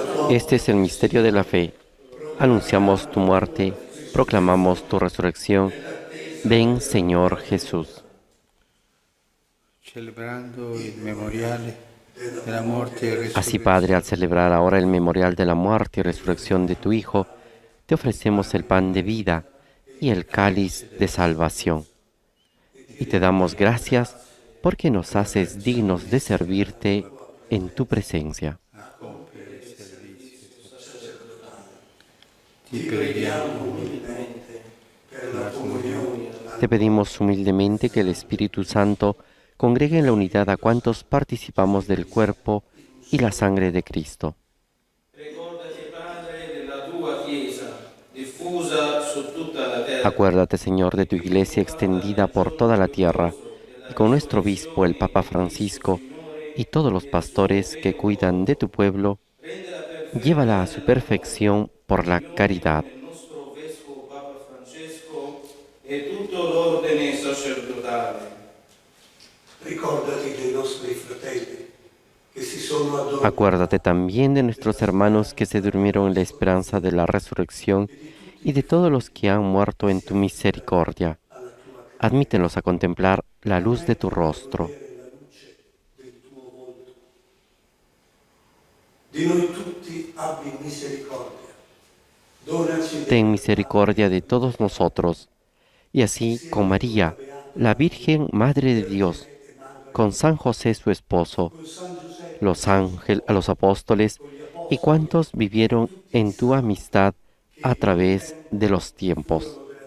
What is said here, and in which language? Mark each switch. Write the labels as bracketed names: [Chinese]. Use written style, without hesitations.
[Spanish] Este es el misterio de la fe. Anunciamos tu muerte, proclamamos tu resurrección. Ven, Señor Jesús. [Italian] Celebrando il memoriale della morte e [Spanish] Así, [Italian] resurrezione [Spanish] Padre, al celebrar ahora el memorial de la muerte y resurrección de tu Hijo, te ofrecemos el pan de vida y el cáliz de salvación. Y te damos gracias porque nos haces dignos de servirte en tu presencia. [Italian] Ti preghiamo umilmente per la comunione. [Spanish] Te pedimos humildemente que el Espíritu Santo congregue en la unidad a cuantos participamos del cuerpo y la sangre de Cristo. [Italian] Ricordati, Padre, della tua Chiesa, diffusa su tutta la terra. [Spanish] Acuérdate, Señor, de tu iglesia extendida por toda la tierra, y con nuestro obispo, el Papa Francisco, y todos los pastores que cuidan de tu pueblo, llévala a su perfección por la caridad. [Italian] Il nostro Vescovo Papa Francesco e tutto l'ordine sacerdotale. Ricordati dei nostri fratelli che si sono addormentati. [Spanish] Acuérdate también de nuestros hermanos que se durmieron en la esperanza de la resurrección y de todos los que han muerto en tu misericordia. Admítenos a contemplar la luz de tu rostro. [Italian] Di noi tutti abbi misericordia. Donaci [Spanish] Ten misericordia de todos nosotros, y así con María, la Virgen Madre de Dios, con San José su esposo, los ángeles, a los apóstoles y cuantos vivieron en tu amistad a través de los tiempos.